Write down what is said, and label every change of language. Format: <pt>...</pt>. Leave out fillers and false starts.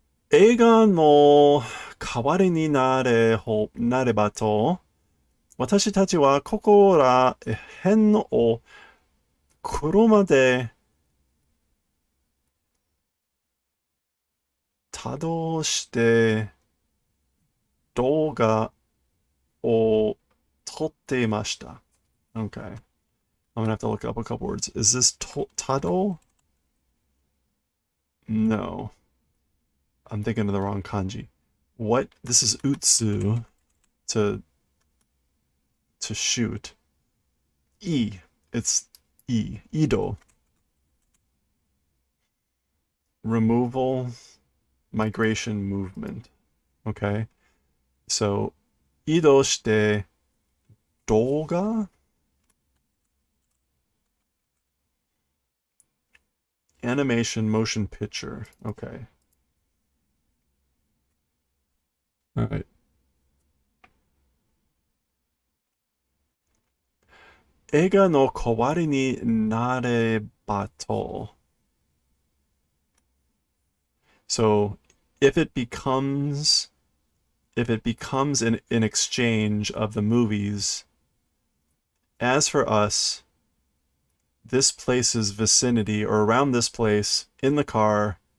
<ja>映画の代わりになればと、私たちはここら辺を車で多動して動画を撮っていました。</ja> <en>Okay. I'm gonna have to look up a couple words. Is this tado? No. I'm thinking of the wrong kanji. What? This is utsu to shoot. E. It's E. Ido. Removal, migration, movement. Okay. So,</en> <ja>ido shite doga?</ja> <en>Animation, motion picture. Okay. All right.</en> <ja>映画の代わりになればと。</ja> <en>So if it becomes an exchange of the movies, as for us, this place's vicinity or around this place in the car</en>